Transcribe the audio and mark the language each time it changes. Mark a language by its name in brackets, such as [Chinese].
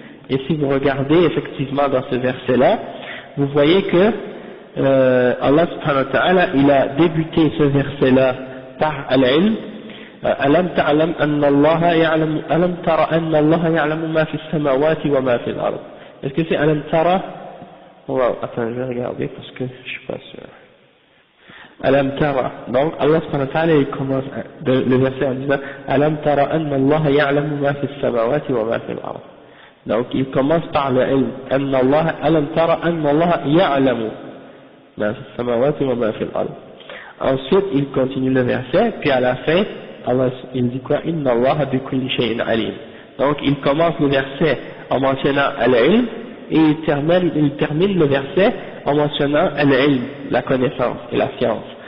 [French] Et si vous regardez effectivement dans ce verset-là, vous voyez que Allah subhanahu wa ta'ala il a débuté ce verset-là par al-ilm. [Arabic] ألم تعلم أن الله يعلم ألم ترى أن الله يعلم ما في السماوات وما في الأرض. [French] Est-ce que c'est [Arabic] ألم ترى? [French] Attends, je vais regarder parce que je suis pas sûr. [Arabic] ألم ترى. [French] Donc Allah subhanahu wa ta'ala il commence le verset en disant [Arabic] ألم ترى أن الله يعلم ما في السماوات وما في الأرض. [French] Donc il commence par le ilm. [Arabic] أن الله ألم ترى أن الله يعلم ما في السماوات وما في الأرض. [French] Ensuite il continue le verset, puis à la fin Allah il dit quoi? [Arabic] Inna Allah bi kulli shay'in alim. [French] Donc il commence le verset en mentionnant al-ilm et il termine le verset en mentionnant al-ilm, la connaissance et la science.